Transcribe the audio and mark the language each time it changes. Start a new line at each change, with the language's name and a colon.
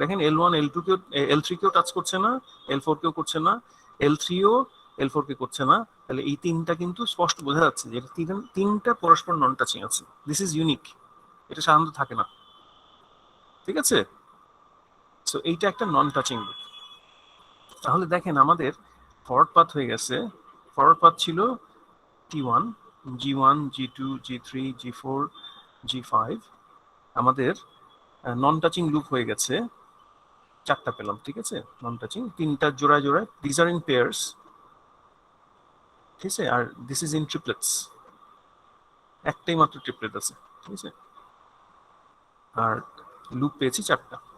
Bangla: দেখেন L1 L2 কেও, L3 কেও টাচ করছে না, L4 কেও করছে না, L3 ও L4 কে করছে না। তাহলে এই তিনটা কিন্তু স্পষ্ট বোঝা যাচ্ছে যে তিনটা পরস্পর নন টাচিং আছে।
English: this is unique,
Bangla: এটা সাধারণত থাকে না। ঠিক আছে, সো এইটা একটা নন টাচিং। তাহলে দেখেন আমাদের ফরওয়ার্ড পাথ হয়ে গেছে। ফরওয়ার্ড পাথ ছিল T1, G1, G2, G3, G4, G5। আমাদের নন টাচিং লুপ হয়ে গেছে চারটা পেলাম। ঠিক আছে, নন টাচিং তিনটা জোড়ায় জোড়ায়,
English: This are in pairs.
Bangla: ঠিক আছে,
English: আর this is in triplets,
Bangla: একটাই মাত্র ট্রিপলেট আছে। ঠিক আছে, আর লুপ পেয়েছি চারটা।